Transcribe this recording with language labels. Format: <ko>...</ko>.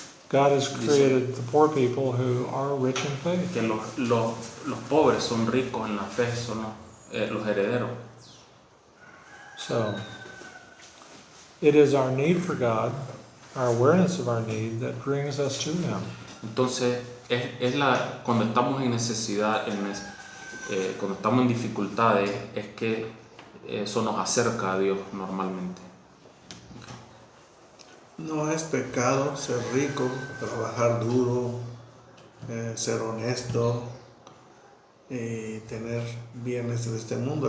<en>God has created the poor people who are rich in faith.</en> <es>que los pobres son ricos en la fe, son los herederos.</es> <en>So, it is our need for God, our awareness of our need, that brings us to Him.</en> <es>Entonces, cuando estamos en necesidad, cuando estamos en dificultades, es que eso nos acerca a Dios normalmente. No es pecado ser rico, trabajar duro, ser honesto y tener bienes en este mundo.</es>